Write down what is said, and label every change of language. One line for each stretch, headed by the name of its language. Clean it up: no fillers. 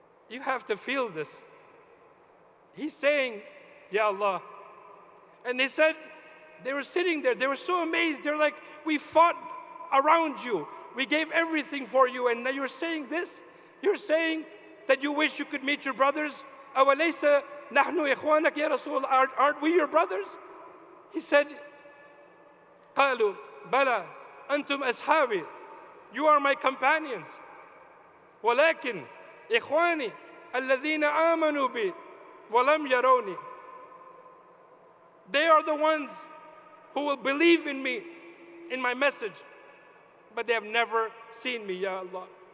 English: You have to feel this. He's saying, Ya Allah. And they said, they were sitting there, they were so amazed. They're like, we fought around you. We gave everything for you, and now you're saying this? You're saying that you wish you could meet your brothers?
Arabic: أَوَلَيْسَ نَحْنُ إِخْوَانَكَ يَا رَسُولَ,
English: aren't we your brothers? He said,
Arabic: قَالُوا بَلَى أَنْتُمْ أَصْحَابِي,
English: you are my companions.
Arabic: وَلَكِنْ إِخْوَانِي الَّذِينَ آمَنُوا بِي وَلَمْ يَرَوْنِي.
English: They are the ones who will believe in me, in my message, but they have never seen me, Ya Allah.